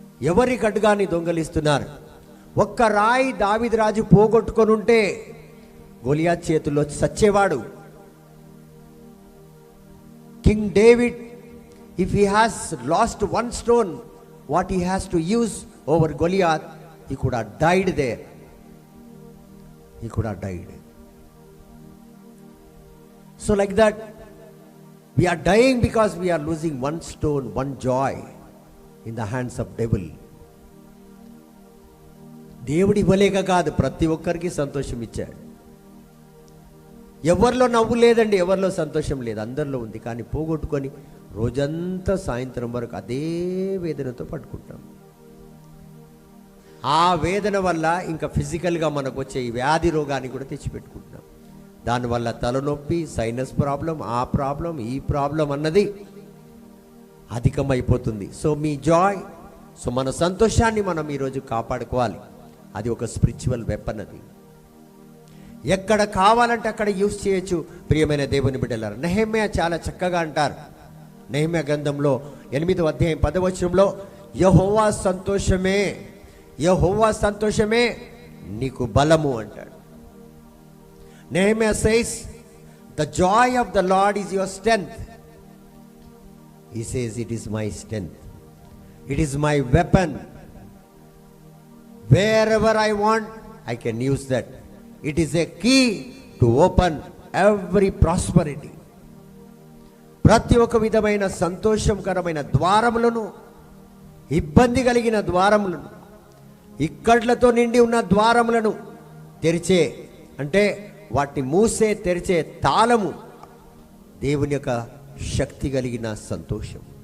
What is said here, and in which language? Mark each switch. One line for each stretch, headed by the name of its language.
Telugu: ఎవరి ఖడ్గాన్ని దొంగలిస్తున్నారు? ఒక్క రాయి దావీదు రాజు పోగొట్టుకొని ఉంటే గొలియాత్ చేతుల్లో చచ్చేవాడు.
English: King David, if he has lost one stone, what he has to use over Goliath, he could have died there. He could have died. So like that, we are dying because we are losing one stone, one joy in the hands of devil.
Telugu: దేవుడి ఇవ్వలేక కాదు, ప్రతి ఒక్కరికి సంతోషం ఇచ్చాడు. ఎవరిలో నవ్వు లేదండి, ఎవరిలో సంతోషం లేదు, అందరిలో ఉంది. కానీ పోగొట్టుకొని రోజంతా సాయంత్రం వరకు అదే వేదనతో పట్టుకుంటాం. ఆ వేదన వల్ల ఇంకా ఫిజికల్గా మనకు వచ్చే ఈ వ్యాధి రోగాన్ని కూడా తెచ్చిపెట్టుకుంటున్నాం. దానివల్ల తలనొప్పి, సైనస్ ప్రాబ్లం, ఆ ప్రాబ్లం, ఈ ప్రాబ్లం అన్నది అధికమైపోతుంది. సో మీ జాయ్, సో మన సంతోషాన్ని మనం ఈరోజు కాపాడుకోవాలి. అది ఒక స్పిరిచువల్ వెపన్. అది ఎక్కడ కావాలంటే అక్కడ యూజ్ చేయొచ్చు. ప్రియమైన దేవుని బిడ్డలారా, నెహెమ్యా చాలా చక్కగా అంటారు. నెహెమ్యా గ్రంథంలో 8వ అధ్యాయం 10వ వచనంలో, యెహోవా సంతోషమే, యెహోవా సంతోషమే నీకు బలము అంటాడు.
English: Nehemiah says, the joy of the Lord is your strength. He says, it is my strength. It is my weapon. Wherever I want, I can use that. It is a key to open every prosperity.
Telugu: ప్రతి ఒక్క విధమైన సంతోషకరమైన ద్వారములను, ఇబ్బంది కలిగిన ద్వారములను, ఇక్కట్లతో నిండి ఉన్న ద్వారములను తెరిచే, అంటే వాటిని మూసే తెరిచే తాళము దేవుని యొక్క శక్తి కలిగిన సంతోషం.